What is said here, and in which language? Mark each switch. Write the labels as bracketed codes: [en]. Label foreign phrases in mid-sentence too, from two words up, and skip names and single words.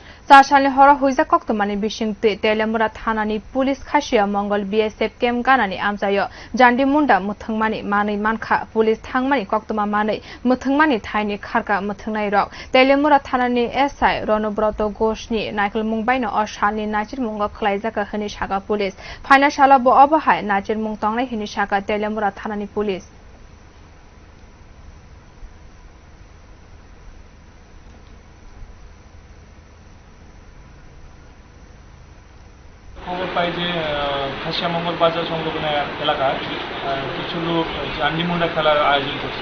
[trp] চারসালनि हराव हुइजा कक्तमानि बिसिंति तेलेमुरा थानानि पुलिस खासिया मंगल [en] BSF camp [trp] गानानि आमजायो जान्डि मुन्डा मुथंमानि मानै मानखा पुलिस थांमानि कक्तमा मानै मुथंमानि थाइनि खारका मुथंनाय रक तेलेमुरा थानानि एसआई रणब्रत घोषनि नायखल मुंबाइनो असालनि नाचिर मुंगा खलाइजाका हनि साका पुलिस फाइना साला बो अबहाय नाचिर मुं तंनाय हनि साका तेलेमुरा थानानि पुलिस [bn] খবর পাই যে খাসিয়ামঙ্গল বাজার সংলগ্ন এলাকায় কিছু লোক জান্ডিমুন্ডা খেলার আয়োজন করছে।